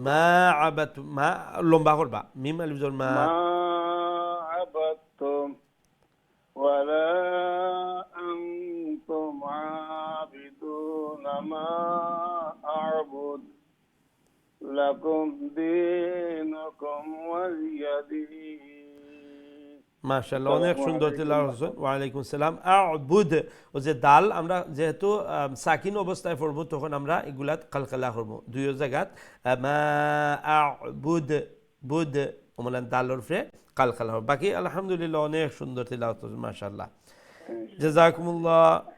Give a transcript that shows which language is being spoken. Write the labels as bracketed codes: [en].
[bn] মা আবাদতু, মা লম্বা করবা, মিম আলিফ জবর মা। [ar] ما عبدتم ولا أنتم عابدون ما أعبد لكم دينكم ولي دين। [bn] মাশাআল্লাহ, অনেক সুন্দর তিলাওয়াত করছেন। ওয়া আলাইকুম আসসালাম। আ'বুদ, ও যে দাল আমরা যেহেতু সাকিন অবস্থায় পড়ব, তখন আমরা এগুলা কালকালা করব দুই জায়গাত। মা আ'বুদ, বুদ ওমলান দালের উপরে কালকালা হবে। বাকি আলহামদুলিল্লাহ অনেক সুন্দর তিলাওয়াত করছেন, মাশাআল্লাহ, জাযাকুমুল্লাহ।